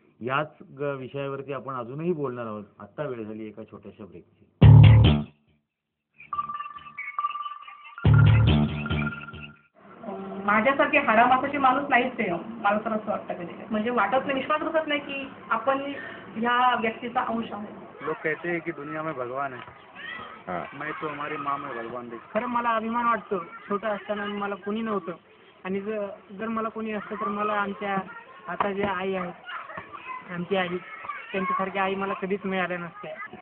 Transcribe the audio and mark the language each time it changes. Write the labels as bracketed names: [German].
[Marathi] याच विषयावरती आपण अजूनही बोलणार आहोत. आता वेळ झाली एका छोट्याशा ब्रेकची. माझ्यासारखे हाडामासाचे माणूस नाहीच आहे. मला तर असं वाटतं कधी म्हणजे वाटत नाही, विश्वास बसत नाही की आपण ह्या व्यक्तीचा अंश आहोत. [Hindi] लोग कहते हैं कि दुनिया में भगवान है, मैं तो हमारी माँ में भगवान देखता. [Marathi] खरं मला अभिमान वाटतो. छोटं असताना मला कोणी नव्हतं, आणि जर मला कोणी असतं तर मला आमच्या आता ज्या आई आहेत, आमची आई, त्यांच्यासारख्या आई मला कधीच मिळाल्या नसत्या.